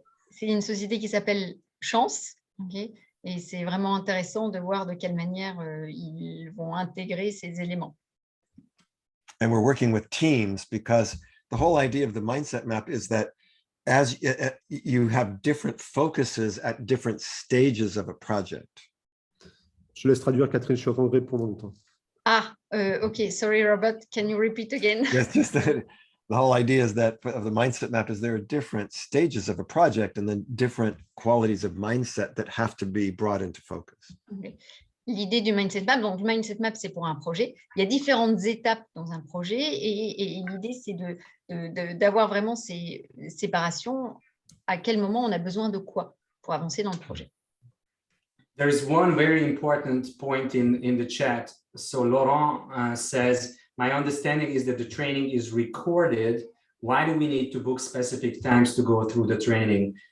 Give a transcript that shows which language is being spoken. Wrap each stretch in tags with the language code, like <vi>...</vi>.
<fr>C'est une société qui s'appelle Chance, okay? Et c'est vraiment intéressant de voir de quelle manière ils vont intégrer ces éléments.</fr> <en>And we're working with teams because the whole idea of the mindset map is that as you have different focuses at different stages of a project.</en> <fr>Je laisse traduire, Catherine, je suis en train de répondre en même temps.</fr> <en>Okay, sorry, Robert, can you repeat again? Yes, just the whole idea is that of the mindset map is there are different stages of a project and then different qualities of mindset that have to be brought into focus.</en> <fr>Okay. l'idée du mindset map. Donc, le mindset map, c'est pour un projet. Il y a différentes étapes dans un projet et l'idée, c'est d'avoir vraiment ces séparations. À quel moment on a besoin de quoi pour avancer dans le projet.</fr> <en>There is one very important point in the chat. So Laurent says, my understanding is that the training is recorded. Why do we need to book specific times to go through the training?</en>